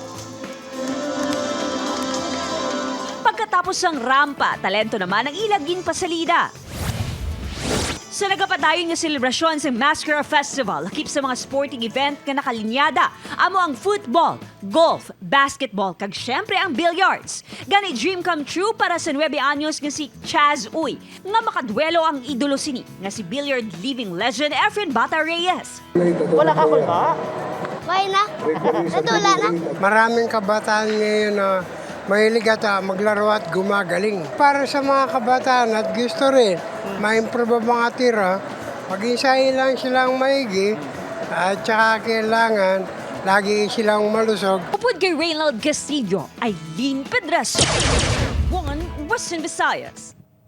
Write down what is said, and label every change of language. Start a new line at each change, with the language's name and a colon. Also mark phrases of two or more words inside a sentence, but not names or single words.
Filipino: Pagkatapos ng rampa, talento naman ang ilagin pasalida.
Hiligaynon: Sa nagapadayon nga selebrasyon sa Mascara Festival, lakip sa mga sporting event nga nakalinyada, amo ang football, golf, basketball, kag syempre ang billiards. Gani
English: dream come true
Hiligaynon: para sa 9 anyos nga si Chaz Uy, nga makadwelo ang idolo sini, nga si
English: billiard living legend
Hiligaynon: Efren Bata Reyes. Wala ka kulba? Why na? Natula na?
Filipino: Maraming kabataan ngayon na mahilig at maglaro at gumagaling. Para sa mga kabataan at gusto rin ma-improve ang mga tira, mag-isahin lang silang maigi at saka kailangan lagi silang malusog.
Hiligaynon: Upod kay Reynald Castillo, Aileen Pedraso, One Western Visayas.